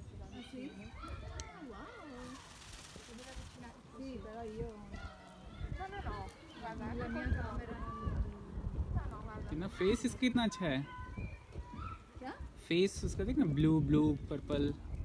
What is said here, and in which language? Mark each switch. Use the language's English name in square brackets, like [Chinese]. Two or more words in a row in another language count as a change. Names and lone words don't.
[Italian] Se lo avvicini. Wow! Si deve avvicinare Sì, così. però io No, no, no. Guarda, anche la mia col camera fuoco. non... No, no, guarda. [Hindi] कितना फेस कितना अच्छा है क्या? [English] फेस [Hindi] उसका देख ना [English] blue blue purple